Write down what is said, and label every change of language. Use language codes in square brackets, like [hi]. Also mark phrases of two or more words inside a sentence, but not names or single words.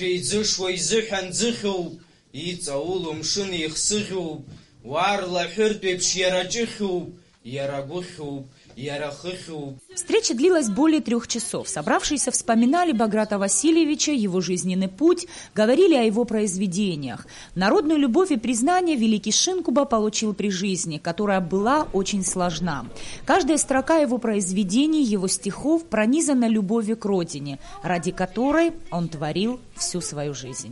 [ab] иӡышуа изыҳәан ӡыхьуп, иҵауло мшын ихсыӷьуп, уарла ҳәыртәеиԥш иара ҷыхьуп, иара гәыхьуп, иара хыхьуп. [ru] Встреча длилась более 3 часов. Собравшиеся вспоминали Баграта Васильевича, его жизненный путь, говорили о его произведениях. Народную любовь и признание великий Шингба получил при жизни, которая была очень сложна. Каждая строка его произведений, его стихов пронизана любовью к родине, ради которой он творил всю свою жизнь.